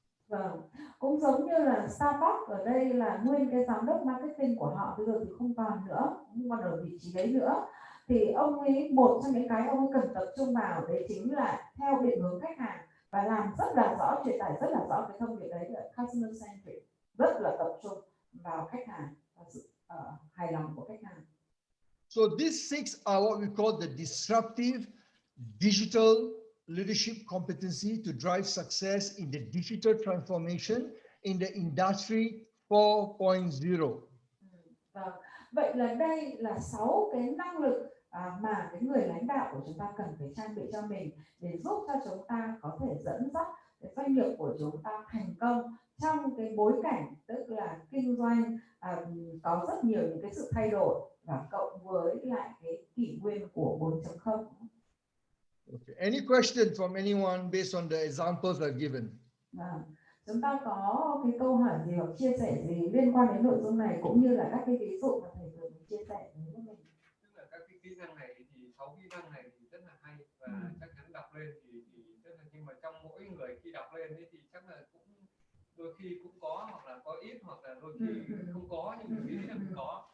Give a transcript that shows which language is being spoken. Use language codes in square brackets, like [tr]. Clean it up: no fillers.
[vi] Vâng, cũng giống như là Starbucks ở đây là nguyên cái giám đốc marketing của họ bây giờ thì không còn nữa, không còn ở vị trí đấy nữa. Thì ông ấy một trong những cái ông ấy cần tập trung vào đấy chính là theo định hướng khách hàng và làm rất là rõ, truyền tải rất là rõ cái thông điệp đấy là [en] customer centric, [vi] rất là tập trung vào khách hàng và sự hài lòng của khách hàng. [en] So these 6 are what we call the disruptive digital leadership competency to drive success in the digital transformation in the industry 4.0. [vi] Vậy là đây là 6 cái năng lực mà cái người lãnh đạo của chúng ta cần phải trang bị cho mình để giúp cho chúng ta có thể dẫn dắt cái doanh nghiệp của chúng ta thành công trong cái bối cảnh tức là kinh doanh có rất nhiều những cái sự thay đổi và cộng với lại cái kỷ nguyên của 4.0. [en] Okay. Any question from anyone based on the examples I've given? [vi] Chúng ta có cái câu hỏi gì hoặc chia sẻ gì liên quan đến nội dung này cũng như là các cái ví dụ mà thầy vừa chia sẻ với mình? Tức là các cái kỹ năng này thì 6 kỹ năng này thì rất là hay và chắc chắn đọc lên thì rất là, nhưng mà trong mỗi người khi đọc lên thì chắc là cũng đôi khi cũng có hoặc là có ít hoặc là đôi khi không có, nhưng mình nghĩ là mình có.